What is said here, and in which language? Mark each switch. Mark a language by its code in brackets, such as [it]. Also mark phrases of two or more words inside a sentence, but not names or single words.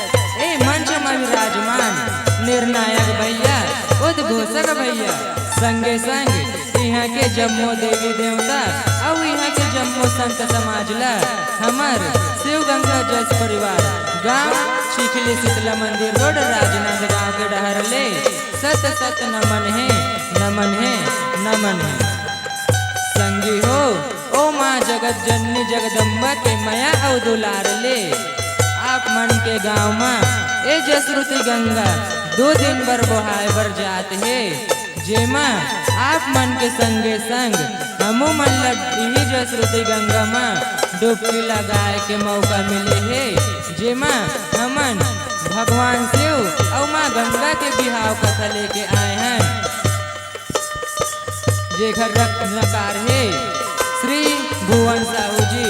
[hne] ए मंच में विराजमान निर्णायक भैया उद्घोषक भैया संगे संग यहाँ के जम्मू देवी देवता और यहाँ के जम्मू संत समाज ला हमार शिव गंगा जस परिवार गांव चिखली शीतला मंदिर रोड राजनांद गांव के डहर ले सत सत नमन है नमन है नमन है। संगी हो ओ माँ जगत जननी जगदम्बा के मया और दुलार ले आप मन के गांव में ए जसरुति गंगा 2 दिन बर बहाय बर जात है जेमा आप मन के संगे संग हमू मन लड्डी जसरुति गंगा में डुबकी लगाए के मौका मिले है जेमा हमन भगवान शिव और माँ गंगा के बिहाव कथा लेके आए हैं जेकर रत्नकार है श्री भुवन साहू जी।